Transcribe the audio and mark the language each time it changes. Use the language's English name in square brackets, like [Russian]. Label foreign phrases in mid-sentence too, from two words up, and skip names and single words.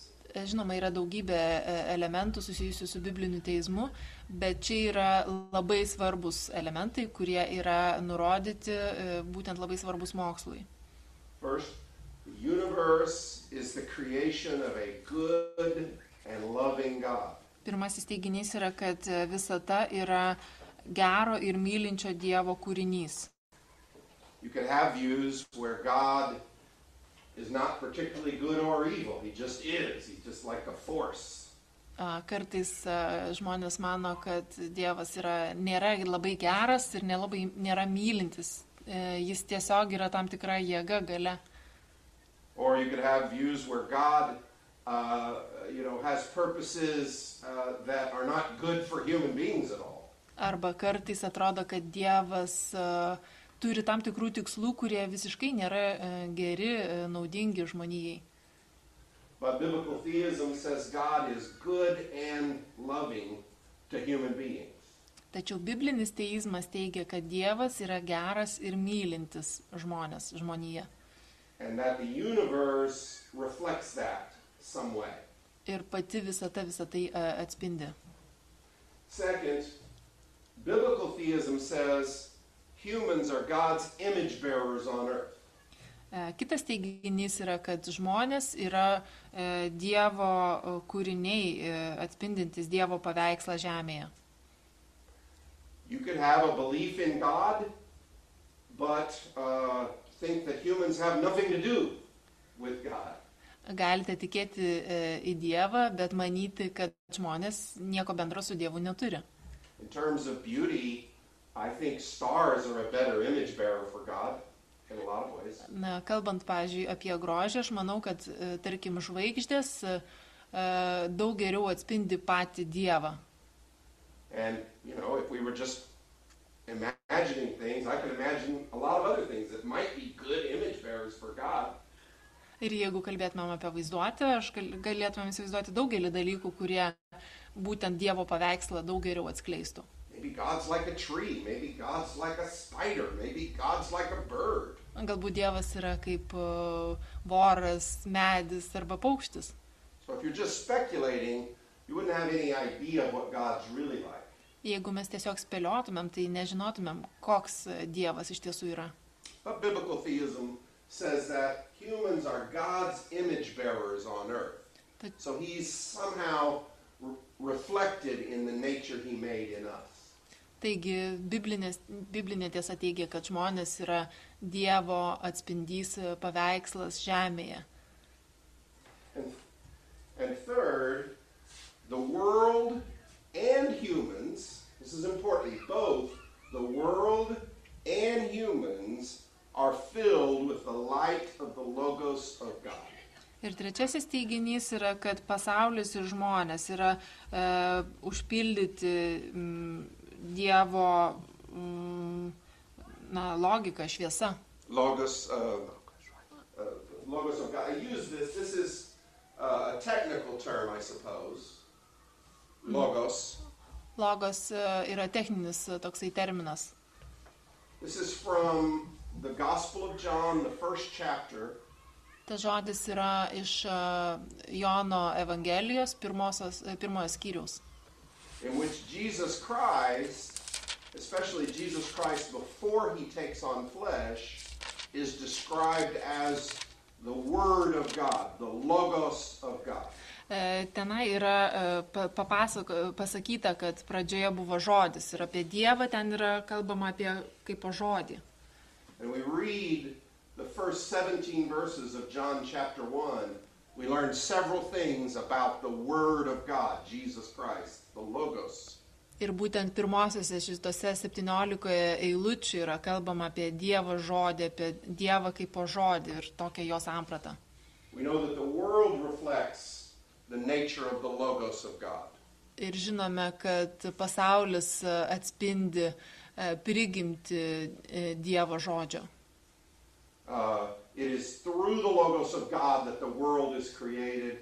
[Lithuanian] Žinoma, yra daugybė elementų susijusių su bibliniu teizmu, bet čia yra labai svarbus elementai, kurie yra nurodyti būtent labai svarbus mokslui. [English] First, the universe is the creation of a good and loving God. [Lithuanian] Pirmasis teiginys yra, kad visata yra gero ir mylinčio Dievo kūrinys. [English] You could have views where God is not particularly good or evil. He just is. He's just like a force. [Lithuanian] Kartais žmonės mano, kad Dievas nėra labai geras ir nėra mylintis. Jis tiesiog yra tam tikra jėga, galia. [English] Or you could have views where God, has purposes that are not good for human beings at all. [Lithuanian] Arba kartais atrodo, kad Dievas turi tam tikrų tikslų, kurie visiškai nėra geri, naudingi žmonijai. [English] But biblical theism says God is good and loving to human beings. [Lithuanian] Tačiau biblinis teizmas teigia, kad Dievas yra geras ir mylintis žmoniją. [English] And that the universe reflects that some way. [Lithuanian] Ir pati visata tai atspindi. [English] Second, biblical theism says humans are God's image bearers on earth. [Lithuanian] Kitas teiginys yra, kad žmonės yra Dievo kūriniai, atspindintis Dievo paveikslą žemėje. [English] You could have a belief in God, but think that humans have nothing to do with God. [Lithuanian] Galite tikėti į Dievą, bet manyti, kad žmonės nieko bendro su Dievu neturi. [English] In terms of beauty, I think stars are a better image bearer for God in a lot of ways. [Lithuanian] Na, kalbant, pavyzdžiui, apie grožį, aš manau, kad, tarkim, žvaigždės daug geriau atspindi patį Dievą. [English] And, if we were just imagining things, I could imagine a lot of other things that might be good image bearers for God. [Lithuanian] Ir jeigu kalbėtumėm apie vaizduotę, galėtumėm įsivaizduoti daugelį dalykų, kurie būtent Dievo paveikslą daug geriau atskleistų. [English] Maybe God's like a tree, maybe God's like a spider, maybe God's like a bird. [Lithuanian] Galbūt Dievas yra kaip voras, medis arba paukštis. [English] So if you're just speculating, you wouldn't have any idea what God's really like. [Lithuanian] Jeigu mes tiesiog spėliotumėm, tai nežinotumėm, koks Dievas iš tiesų yra. [English] But biblical theism says that humans are God's image bearers on earth. So he's somehow reflected in the nature he made in us. [Lithuanian] Taigi biblinė tiesa teigia, kad žmonės yra Dievo atspindys, paveikslas žemėje. [English] And third, the world and humans, this is important, both the world and humans are filled with the light of the Logos of God. [Lithuanian] Ir trečiasis teiginys yra, kad pasaulis ir žmonės yra užpildyti Dievo logika, šviesa. [English] Logos, logos of God. I use this. This is a technical term, I suppose. Logos. [Lithuanian] Logos yra techninis toksai terminas. [English] This is from the Gospel of John, the first chapter. [Lithuanian] Tas žodis yra iš Jono Evangelijos pirmojo skyriaus. [English] In which Jesus Christ, especially Jesus Christ before he takes on flesh, is described as the Word of God, the Logos of God. [Lithuanian] Tenai yra pasakyta, kad pradžioje buvo žodis ir apie Dievą ten yra kalbama apie kaip žodį. [English] And we read the first 17 verses of John chapter 1. We learn several things about the Word of God, Jesus Christ, the Logos. [Lithuanian] Ir būtent pirmosiose šitose 17 eilučių yra kalbama apie Dievo žodį, apie Dievą kaip žodį ir tokią jo sampratą. [English] We know that the world reflects the nature of the Logos of God. [Lithuanian] Ir žinome, kad pasaulis atspindi prigimtį Dievo žodžio. [English] It is through the Logos of God that the world is created.